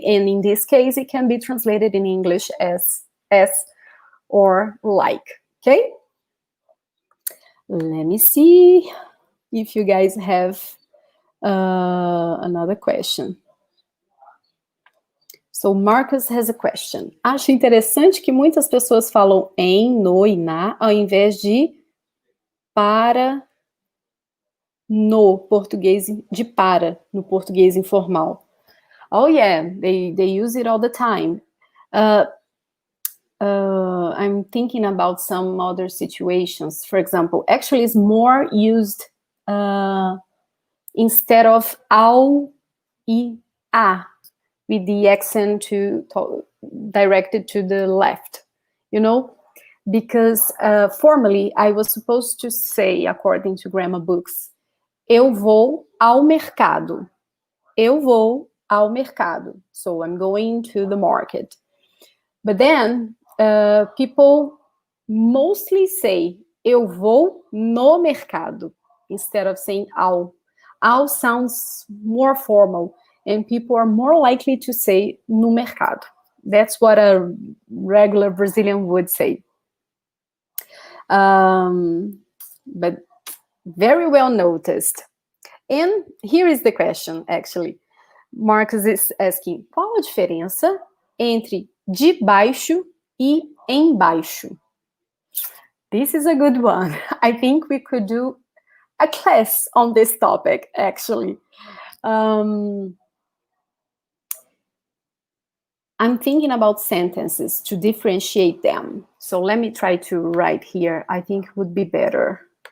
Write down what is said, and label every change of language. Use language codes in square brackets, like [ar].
[en] And in this case, it can be translated in English as or like, okay? Let me see if you guys have another question. So Marcus has a question. [pt] Acho interessante que muitas pessoas falam em, no e na, ao invés de para no português, de para no português informal. [en] Oh yeah, they use it all the time. I'm thinking about some other situations. For example, actually it's more used instead of ao e a, with the accent directed to the left, you know? Because formally I was supposed to say, according to grammar books, [pt] eu vou ao mercado. Eu vou ao mercado. [en] So I'm going to the market. But then people mostly say [pt] eu vou no mercado [en] instead of saying ao. Ao sounds more formal, and people are more likely to say no mercado. That's what a regular Brazilian would say. But very well noticed. And here is the question, actually. Marcus is asking, [pt] qual a diferença entre debaixo e embaixo? [en] This is a good one. I think we could do a class on this topic, actually. I'm thinking about sentences to differentiate them. So let me try to write here. I think it would be better.